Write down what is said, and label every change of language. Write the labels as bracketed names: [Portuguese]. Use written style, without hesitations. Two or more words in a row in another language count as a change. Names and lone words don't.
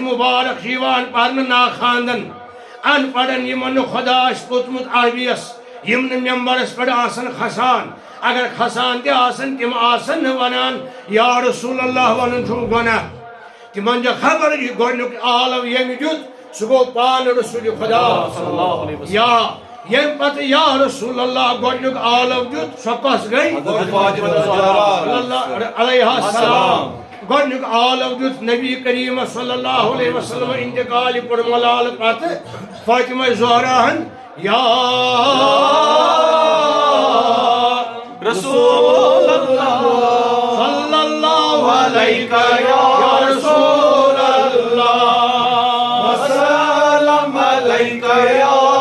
[Kashmiri] مبارک چھِ یِوان پرنہٕ ناخاندن ان پڑھن یِمن نہٕ خۄدا آسہِ پوٚتمُت عربیَس یِم نہٕ ممبرس پٮ۪ٹھ آسن کھسان اگر کھسان تہِ آسن تِم آسن نہٕ ونان [Arabic] یا رسول اللہ [Kashmiri] ونُن چھُ گۄناہ تِمن چھِ خبر یہِ گۄڈنیُک عالم ییٚمہِ دیُت سُہ گوٚو پانہٕ رسول خۄدا یا ییٚمہِ پتہٕ [Arabic] یا رسول اللہ [Kashmiri] گۄڈنیُک عالم دیُت سۄ کۄس گٔے [Arabic] علیہ السلام [Kashmiri] گۄڈنیُک عالم دیُت نبی کریٖمس [Arabic] صلی اللہ علیہ وسلم [Kashmiri] انتقال پُرملال پتہٕ فاطمہ زہراہن [Arabic] یا رسول اللہ صلی اللہ علیہ یا رسول اللہ [Kashmiri] کر